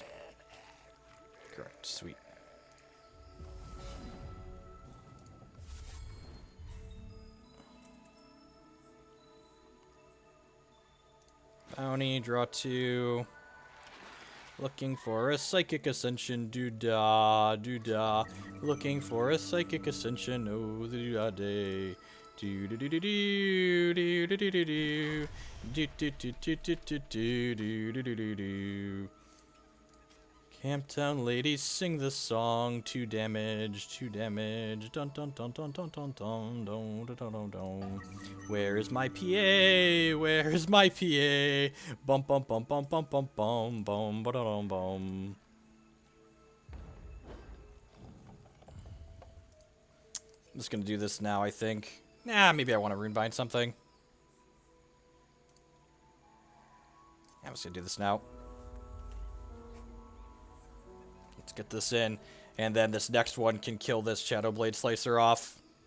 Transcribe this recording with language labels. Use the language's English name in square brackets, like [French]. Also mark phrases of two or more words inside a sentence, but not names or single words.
[English] Correct. Sweet. Bounty, draw 2. Looking for a Psychic Ascension, doo-dah, doo-dah. Looking for a Psychic Ascension, oh, the doo-dah day. Do-do-do-do-do, do-do-do-do-do, do-do-do-do-do-do-do-do-do-do. Camptown ladies sing the song. 2 damage, 2 damage. Dun dun dun dun dun dun dun dun dun dun dun dun. Where is my PA? Where is my PA? Bum bum bum bum bum bum bum bum ba dum bum. I'm just gonna do this now, I think. Nah, maybe I want to runebind something. I'm just gonna do this now. Let's get this in, and then this next one can kill this Shadowblade Slicer off.